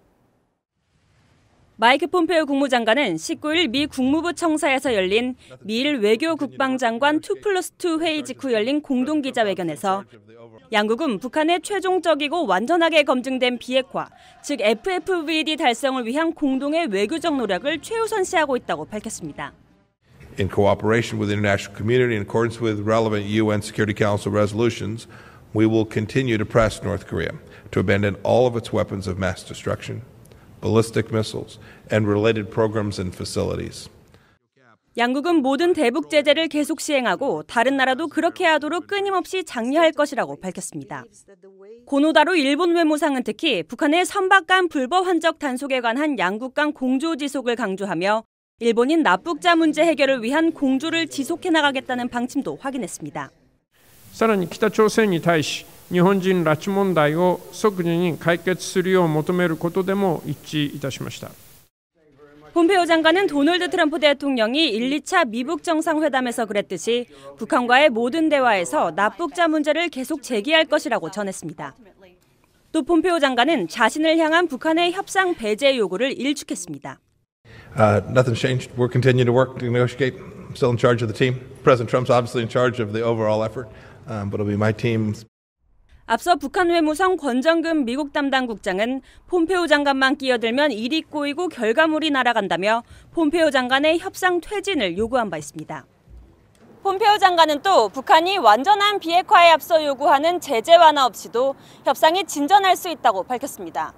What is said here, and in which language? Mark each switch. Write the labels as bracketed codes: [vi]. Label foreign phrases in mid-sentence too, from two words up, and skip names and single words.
[ko] 마이크 폼페오 국무장관은 19일 미 국무부 청사에서 열린 미일 외교 국방장관 2+2 회의 직후 열린 공동기자회견에서 양국은 북한의 최종적이고 완전하게 검증된 비핵화, 즉 FFVD 달성을 위한 공동의 외교적 노력을 최우선시하고 있다고 밝혔습니다. [en] In cooperation with the international community in accordance with relevant UN Security Council resolutions, we will continue to press North Korea to abandon all of its weapons of mass destruction, ballistic missiles, and related programs and facilities. [ko] 양국은 모든 대북 제재를 계속 시행하고 다른 나라도 그렇게 하도록 끊임없이 장려할 것이라고 밝혔습니다. 고노다로 일본 외무상은 특히 북한의 선박 간 불법 환적 단속에 관한 양국 간 공조 지속을 강조하며 일본인 납북자 문제 해결을 위한 공조를 지속해 나가겠다는 방침도 확인했습니다. [ja] さらに北朝鮮に対し日本人拉致問題を即時に解決するよう求めることでも一致いたしました。 [ko] 폼페오 장관은 도널드 트럼프 대통령이 1, 2차 미북 정상회담에서 그랬듯이 북한과의 모든 대화에서 납북자 문제를 계속 제기할 것이라고 전했습니다. 또 폼페오 장관은 자신을 향한 북한의 협상 배제 요구를 일축했습니다. [en] Nothing's changed. We're continuing to work to negotiate. I'm still in charge of the team. President Trump's obviously in charge of the overall effort, but it'll be my team. [ko] 앞서 북한 외무성 권정근 미국 담당 국장은 폼페오 장관만 끼어들면 일이 꼬이고 결과물이 날아간다며 폼페오 장관의 협상 퇴진을 요구한 바 있습니다. 폼페오 장관은 또 북한이 완전한 비핵화에 앞서 요구하는 제재 완화 없이도 협상이 진전할 수 있다고 밝혔습니다.